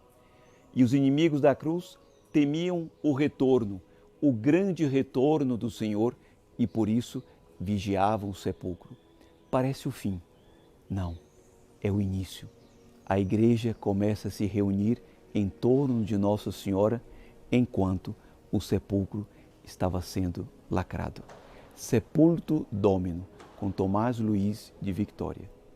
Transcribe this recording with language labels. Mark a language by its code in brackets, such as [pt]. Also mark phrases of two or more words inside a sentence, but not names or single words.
[pt] E os inimigos da cruz temiam o retorno, o grande retorno do Senhor, e por isso vigiavam o sepulcro. Parece o fim. Não, é o início. A igreja começa a se reunir em torno de Nossa Senhora enquanto o sepulcro estava sendo lacrado. [la] Sepulto Domino, [pt] com Tomás Luiz de Victória.